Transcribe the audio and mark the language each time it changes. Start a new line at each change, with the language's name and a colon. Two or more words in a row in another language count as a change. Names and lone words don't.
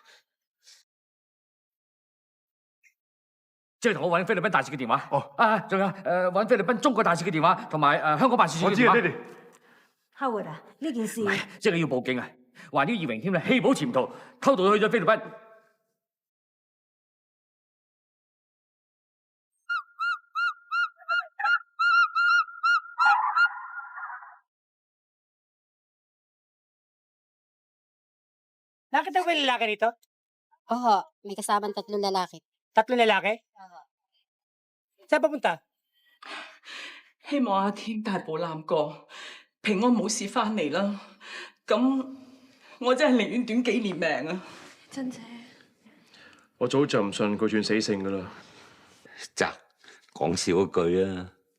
Cantonese: 即係同我揾菲律賓大使嘅電話。哦。仲有揾菲律賓中國大使嘅電話，同埋香港辦事處嘅電話。我知啊，爹哋。 Howard 啊，呢件事即係要報警啊！話呢個易榮添啊，棄保潛逃，偷渡去咗菲律賓。
Filipino: Nakita ba yung lalaki nito? Oo, may kasamang 3 lalaki. 3 lalaki? Saan papunta?
Cantonese: 希望阿天大步攬過，平安冇事翻嚟啦。咁我真係寧願短幾年命啊！珍姐，我早就唔信佢算死性噶啦。咋講笑嗰句啊！